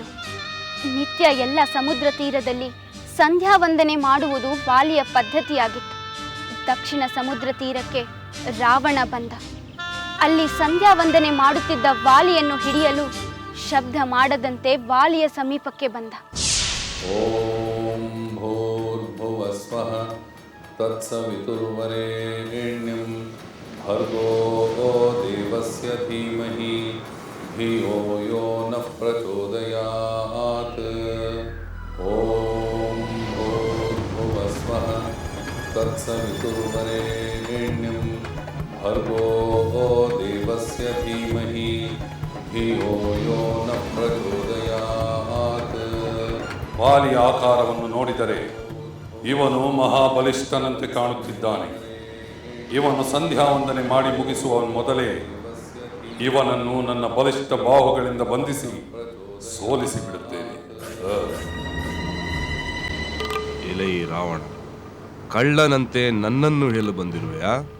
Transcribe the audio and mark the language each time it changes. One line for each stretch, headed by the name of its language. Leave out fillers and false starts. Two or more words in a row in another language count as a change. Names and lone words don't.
Kannada: ನಿತ್ಯ ಎಲ್ಲ ಸಮುದ್ರ ತೀರದಲ್ಲಿ ಸಂಧ್ಯಾ ವಂದನೆ ಮಾಡುವುದು ವಾಲಿಯ ಪದ್ಧತಿಯಾಗಿತ್ತು. ದಕ್ಷಿಣ ಸಮುದ್ರ ತೀರಕ್ಕೆ ರಾವಣ ಬಂದ. ಅಲ್ಲಿ ಸಂಧ್ಯಾ ವಂದನೆ ಮಾಡುತ್ತಿದ್ದ ವಾಲಿಯನ್ನು ಹಿಡಿಯಲು ಶಬ್ದ ಮಾಡದಂತೆ ವಾಲಿಯ ಸಮೀಪಕ್ಕೆ ಬಂದ.
Sanskrit: ಓಂ ಭೂರ್ಭುವಸ್ವಃ ತತ್ಸವಿತುರ್ವರೆಣ್ಯಂ ಭರ್ಗೋ ದೇವಸ್ಯ ಧೀಮಹಿ ಧಿಯೋ ಯೋ ನಃ ಪ್ರಚೋದಯಾತ್. ಓಂ ಭೂರ್ಭುವಸ್ವಃ ತತ್ಸವಿತುರ್ವರೆಣ್ಯಂ ಭರ್ಗೋ ದೇವಸ್ಯ ಧೀಮಹಿ ಧಿಯೋ ಯೋ ನಃ ಪ್ರಚೋದಯಾತ್.
Kannada: ವಾಲಿಯ ಆಕಾರವನ್ನು ನೋಡಿದರೆ ಇವನು ಮಹಾಬಲಿಷ್ಠನಂತೆ ಕಾಣುತ್ತಿದ್ದಾನೆ. ಇವನು ಸಂಧ್ಯಾ ವಂದನೆ ಮಾಡಿ ಮುಗಿಸುವ ಮೊದಲೇ ಇವನನ್ನು ನನ್ನ ಬಲಿಷ್ಠ ಬಾಹುಗಳಿಂದ ಬಂಧಿಸಿ ಸೋಲಿಸಿ ಬಿಡುತ್ತೇನೆ. ಎಲೈ ರಾವಣ, ಕಳ್ಳನಂತೆ ನನ್ನನ್ನು ಹೇಳು ಬಂದಿರುವೆಯಾ?